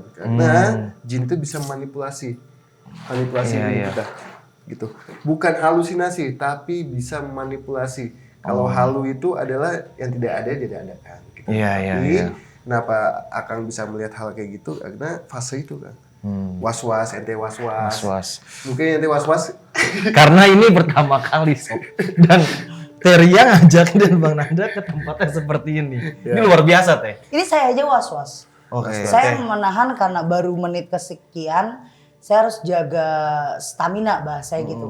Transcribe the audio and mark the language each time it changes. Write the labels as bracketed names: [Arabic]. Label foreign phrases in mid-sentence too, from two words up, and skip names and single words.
[Indonesian] Karena jin itu bisa manipulasi diri kita. Gitu. Bukan halusinasi tapi bisa manipulasi. Kalau halu itu adalah yang tidak ada diadakan. Gitu. Kenapa Akang bisa melihat hal kayak gitu? Karena fase itu kan. Was-was, ente was-was. Mungkin ente was-was. Karena ini pertama kali Sob. Dan Teria ngajak dan Bang Nanda ke tempatnya seperti ini. Ini luar biasa Teh. Ini saya aja was-was. Saya menahan karena baru menit kesekian. Saya harus jaga stamina bahasanya gitu.